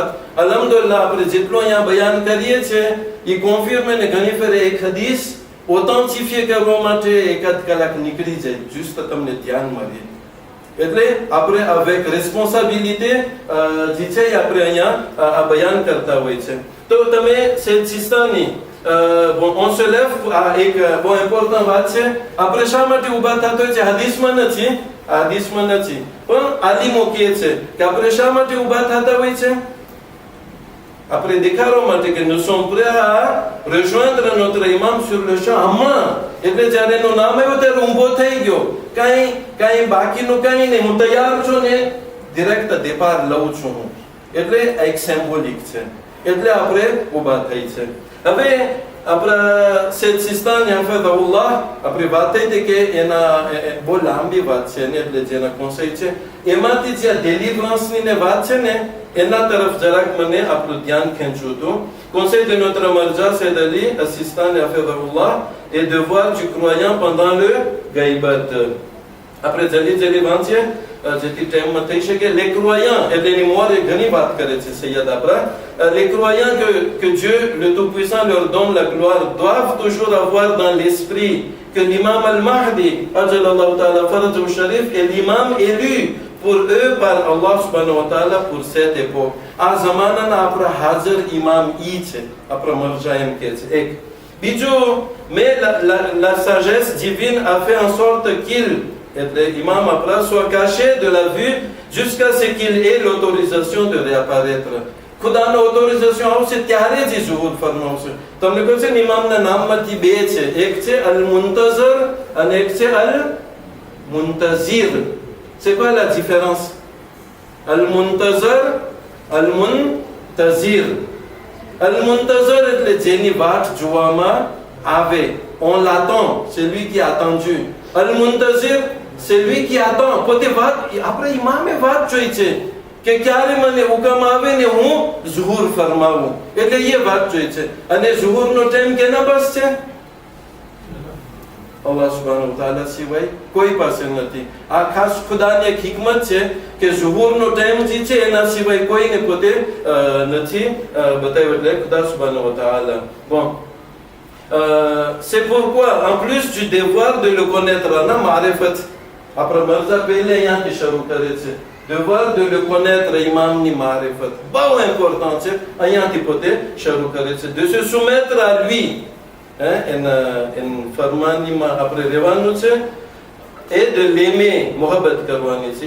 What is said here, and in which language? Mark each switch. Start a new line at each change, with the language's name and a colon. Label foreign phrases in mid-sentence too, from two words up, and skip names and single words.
Gujarati: અલ્હમ્દુલિલ્લાહ આપણે જેટલો અહીંયા બયાન કરીએ છીએ એ કોન્ફિર્મે ને ઘણી ફેરે એક હદીસ ઓથેન્ટિફાઈ કરવા માટે 1 કલાક નીકળી જાય. જુસ્ત તમને ધ્યાનમાં રહે. એટલે આપણે હવે એક રિસ્પોન્સિબિલિટી જે છે આપણે અહીંયા આ બયાન કરતા હોય છે. તો તમે સૈયદ સિસ્તાની
French: on se lève
Gujarati: આ એક બહુ ઇમ્પોર્ટન્ટ વાત છે. આપણે શા માટે ઊભા થતા હોય છે? હદીસમાં નથી, પણ આલિમો કહે છે કે આપણે શા માટે ઊભા થતા હોય છે? આપણે દેખાડવા માટે કે
French: nous sommes prêts à rejoindre notre imam sur le champ.
Gujarati: હમણાં એટલે જ્યારે એનું નામ આવ્યું ત્યારે ઊભો થઈ ગયો. કાંઈ બાકીનું કાંઈ નહીં, હું તૈયાર છું ને
French: direct départ
Gujarati: લઉં છું હું. એટલે એક સિમ્બોલિક છે, એટલે આપણે ઊભા થઈ છે. હવે આપણા સૈયદ સિસ્તાની હફિઝહુલ્લાહ આપણી વાત થઈ હતી કે એના બહુ લાંબી વાત છે ને, એટલે જેના કોન્સેપ્ટ છે એમાંથી જે ડેલિવરન્સની ને વાત છે ને એના તરફ જરાક મને આપણું ધ્યાન ખેંચ્યું હતું.
French: Conseil de notre marja Sayyid Ali As-Sistani hafizahullah est de voir du croyant pendant le gaibat.
Gujarati: આપણે જલ્દી વાંચીએ જેથી ટાઈમમાં થઈ શકે.
French: Les croyants
Gujarati: એટલે એની મોરે ઘણી વાત કરે છે સૈયદ આપણા.
French: Les croyants que Dieu le Tout-Puissant leur donne la gloire doivent toujours avoir dans l'esprit que l'imam al-Mahdi
Arabic: عجل الله تعالى فرجه الشريف
French: est l'imam élu pour eux par Allah
Arabic: سبحانه وتعالى
French: pour cette époque.
Gujarati: આ જમાનાના આપણા હાજર ઇમામ ઈ છે, આપણા મરજા એમ કહે છે. એક બીજું,
French: mais la sagesse divine a fait en sorte qu'il
Gujarati: એટલે ઇમામ આપણા
French: soit caché de la vue jusqu'à ce qu'il ait l'autorisation de réapparaître.
Gujarati: ખુદાનો ઓથોરિઝેશન આવશે ત્યારે જ ઝુહુર ફરમાવશે. તમને કહું છે ને ઇમામના નામમાંથી બે છે, એક છે
Arabic: المنتظَر
Gujarati: અને એક છે
Arabic: المنتظِر.
French: C'est quoi la différence?
Arabic: المنتظر، المنتظر. المنتظر
Gujarati: એટલે જેની વાટ જોવામાં આવે,
French: on l'attend, c'est lui qui a attendu.
Arabic: المنتظر,
French: c'est lui qui attend.
Gujarati: પોતે વાત આપણે ઇમામે વાત જોઈ છે કે ક્યારે મને હુકમ આવે ને હું ઝુહુર ફરમાવું, એટલે એ વાત જોઈ છે. અને ઝુહુરનો ટાઈમ કેના પાસ છે?
Arabic: الله سبحانه تعالى
Gujarati: સિવાય કોઈ પાસે નથી. આ ખાસ ખુદાની એક હિકમત છે કે ઝુહુરનો ટાઈમ જે છે એના સિવાય કોઈને પોતે નથી બતાવ્યો, એટલે ખુદા
Arabic: سبحانه تعالى.
French: Bon, c'est pourquoi en plus du devoir de le connaître,
Gujarati: ના મારિફત આપણે મરજા પહેલે અહીંયાથી શરૂ કરે છે.
French: devoir de le connaître,
Gujarati: imamની મારિફત બહુ ઇમ્પોર્ટન્ટ છે, અહીંયાથી પોતે શરૂ કરે છે.
French: de se soumettre à lui, en
Gujarati: farmaníમાં આપણે રહેવાનું છે,
French: et de l'aimer,
Gujarati: mohabbat કરવાની છે.